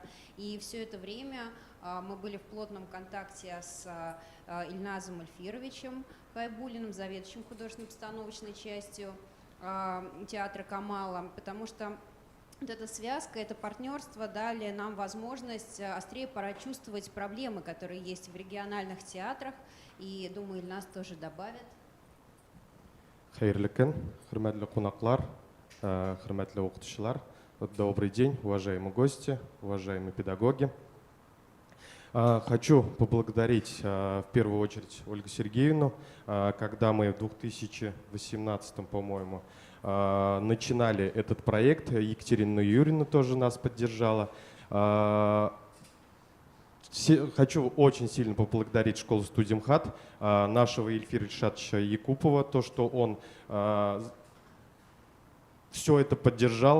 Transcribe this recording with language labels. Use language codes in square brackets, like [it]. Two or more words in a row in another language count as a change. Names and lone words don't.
[ru] И все это время мы были в плотном контакте с Ильназом Ильфировичем Хайбуллиным, заведующим художественно-постановочной частью театра Камала, потому что вот эта связка, это партнерство дали нам возможность острее прочувствовать проблемы, которые есть в региональных театрах, и, думаю, Ильназ тоже добавит. [tt] Хайырлы күн, хурматлы кунаклар, хурматлы окутучулар. [ru] Добрый день, уважаемые гости, уважаемые педагоги. Хочу поблагодарить в первую очередь Ольгу Сергеевну, когда мы в 2018, по-моему, начинали этот проект. Екатерина Юрьевна тоже нас поддержала. Хочу очень сильно поблагодарить школу-студию МХАТ, нашего Ильфира Ильшатовича Якупова, то, что он все это поддержал.